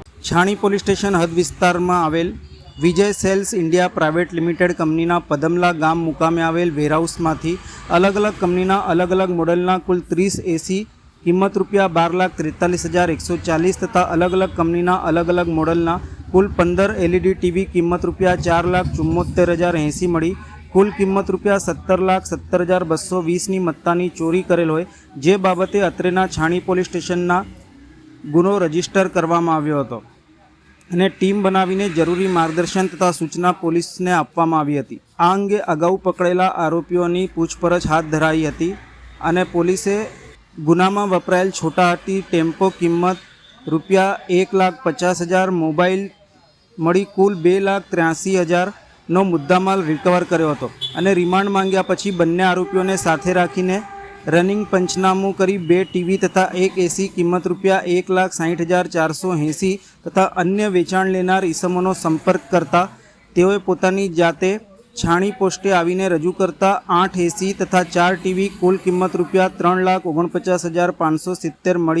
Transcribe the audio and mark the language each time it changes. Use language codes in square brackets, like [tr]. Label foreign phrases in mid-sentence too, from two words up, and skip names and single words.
[gu] છાણી પોલીસ સ્ટેશન હદ વિસ્તાર માં આવેલ વિજય સેલ્સ ઇન્ડિયા પ્રાઇવેટ લિમિટેડ કંપનીના પદમલા ગામ મુકામે આવેલ વેરહાઉસ માં અલગ અલગ કંપનીના અલગ અલગ મોડલના કુલ 30 એસી કિંમત રૂપિયા 12,43,140 તથા અલગ અલગ કંપનીના અલગ અલગ મોડલના કુલ 15 એલઈડી ટીવી કિંમત રૂપિયા 4,74,080 મળી। કુલ કિંમત રૂપિયા 17,70,220 મત્તાની ચોરી કરેલ હોય જે બાબતે અત્રેના છાણી પોલીસ સ્ટેશનના ગુનો રજિસ્ટર કરવામાં આવ્યો હતો અને ટીમ બનાવીને જરૂરી માર્ગદર્શન તથા સૂચના પોલીસને આપવામાં આવી હતી। આ અંગે અગાઉ પકડેલા આરોપીઓની પૂછપરછ હાથ ધરાઈ હતી અને પોલીસે ગુનામાં વપરાયેલ છોટા હાથી ટેમ્પો કિંમત રૂપિયા 1,50,000 મોબાઈલ મળી કુલ 2,83,000 નો મુદ્દામાલ રિકવર કર્યો હતો અને રિમાન્ડ માંગ્યા પછી બંને આરોપીઓને સાથે રાખીને રનિંગ પંચનામું કરી 2 ટીવી તથા 1 એસી કિંમત રૂપિયા 1,60,480 તથા અન્ય વેચાણ લેનાર ઈસમોનો સંપર્ક કરતા તેઓએ પોતાની જાતે છાણી પોસ્ટે આવીને રજૂ કરતા 8 એસી તથા 4 ટીવી કુલ કિંમત રૂપિયા 3,49,570 મળી।